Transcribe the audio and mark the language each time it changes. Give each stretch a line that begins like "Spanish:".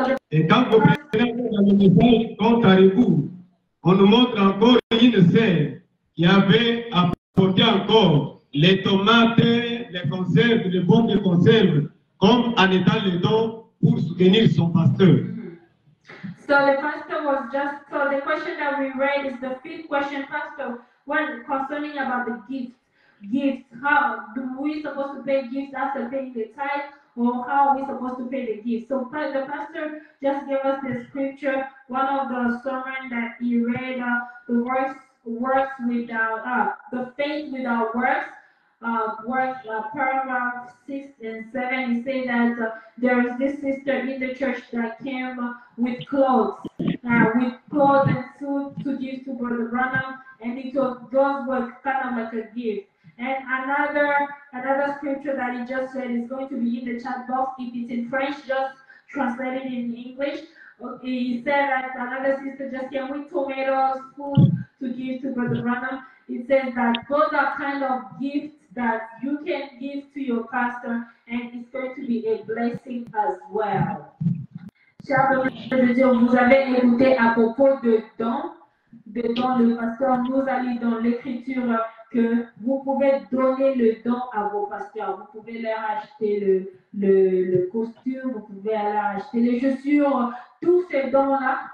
French: Et quand vous prenez dans le message compte à rebours, on nous montre encore une sœur qui avait apporté encore les tomates, les conserves, les bombes de conserve, comme en étant le don pour soutenir son pasteur.
English: So the pastor was just, so the question that we read is the 5th question, pastor, when concerning about the gifts. How do we supposed to pay gifts after paying the tithe, or how are we supposed to pay the gift. So the pastor just gave us the scripture, one of the sermon that he read, the works without, the faith without works. Paragraph 6 and 7, he said that there is this sister in the church that came with clothes and food to give to Brother Branham, and those were kind of like a gift. And another scripture that he just said is going to be in the chat box. If it's in French, just translate it in English. Okay, he said that another sister just came with tomatoes, food to give to Brother Branham. It says that those are kind of gifts that you can give to your pastor, and it's going to be a blessing as well.
French: Chers frères et sœurs, vous avez écouté à propos de dons. Le pasteur nous a lu dans l'écriture que vous pouvez donner le don à vos pasteurs. Vous pouvez leur acheter le costume, vous pouvez leur acheter les chaussures, tous ces dons-là.